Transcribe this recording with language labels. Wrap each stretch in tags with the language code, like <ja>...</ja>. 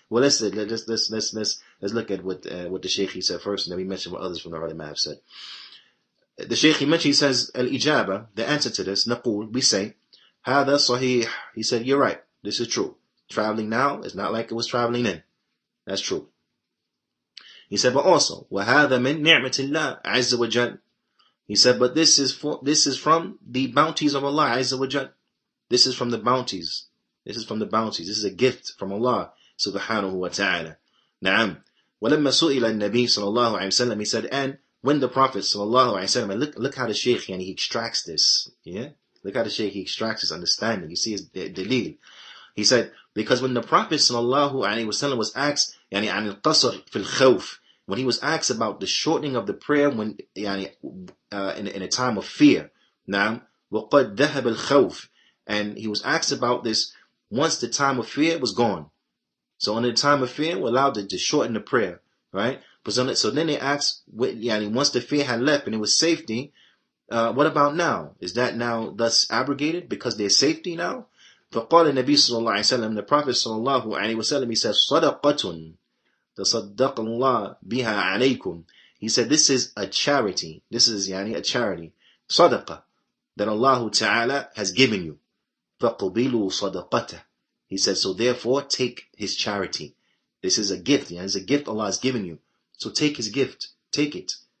<en>Well, let's look at what the Shaykh said first, and then we mention what others from the early man have said. The Shaykh mentioned, he says, al-ijaba, the answer to this, naqul, we say,</en> <ar>hada sahih.</ar> <en>He said, you're right. This is true. Traveling now is not like it was traveling then. That's true. He said, but also,</en> <ar>وَهَذَا مِن نِعْمَةِ اللَّهِ عَزَّ وَجَلَّ.</ar> <en>He said, but this is from the bounties of Allah Azza wa Jal. This is from the bounties. This is a gift from Allah subhanahu wa ta'ala. Na'am.</en> <ar>وَلَمَّا سُئِلَ النَّبِي صلى الله عليه وسلم,</ar> <en>he said, and when the Prophet sallallahu alaihi wasallam, look how the Shaykh, he extracts this, yeah? Look how the Shaykh, he extracts his understanding. You see his dalil. He said, because when the Prophet sallallahu alaihi wasallam was asked, yani an al-qasr fil khawf, when he was asked about the shortening of the prayer when, yani, in a time of fear, now,</en> <ar>وَقَدْ ذَهَبَ الْخَوْفِ,</ar> <en>and he was asked about this once the time of fear was gone. So in the time of fear, we're allowed to shorten the prayer, right? But so then they asked, once the fear had left and it was safety, what about now? Is that now thus abrogated because there's safety now?</en> <ar>فقال النبي صلى الله عليه وسلم,</ar> <en>the Prophet</en> <ar>صلى الله عليه وسلم,</ar> <en>he says,</en> <ar>صدقة تصدق الله بها عليكم.</ar> <en>He said, this is a charity. This is a charity. Sadaqah that Allah Ta'ala has given you.</en> <ar>فَقُبِلُوا صَدَقَتَهُ.</ar> <en>He said, so therefore take his charity. This is a gift. It's a gift Allah has given you. So take his gift. Take it.</en>